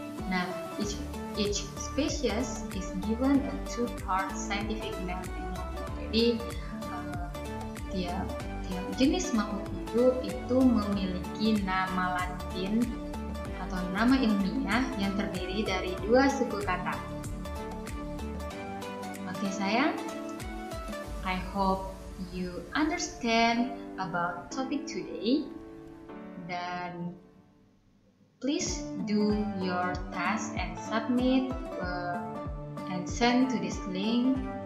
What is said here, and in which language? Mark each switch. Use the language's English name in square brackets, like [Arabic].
[English] Nah, each species is given a two-part scientific name. [Indonesian] Jadi tiap jenis makhluk hidup itu memiliki nama Latin atau nama ilmiah yang terdiri dari dua suku kata. Oke sayang, [English] I hope you understand about topic today, dan please do your task and submit and send to this link.